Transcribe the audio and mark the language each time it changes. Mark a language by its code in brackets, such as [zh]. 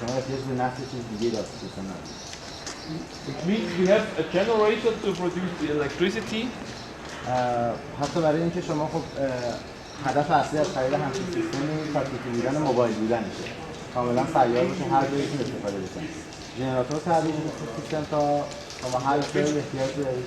[fa] شما احتیاج به نصب چیز دیگه داشته ندارید. [en] It means we have a generator to produce the electricity. [fa] حتی برای اینکه شما خب هدف اصلی از خرید همچین سیستمی تاکتیکی بودن موبایل بودنشه. کاملا سیار باشه هر جایی که استفاده بشه. ژنراتور تعبیر سیستم تا شما هر جایی احتیاج به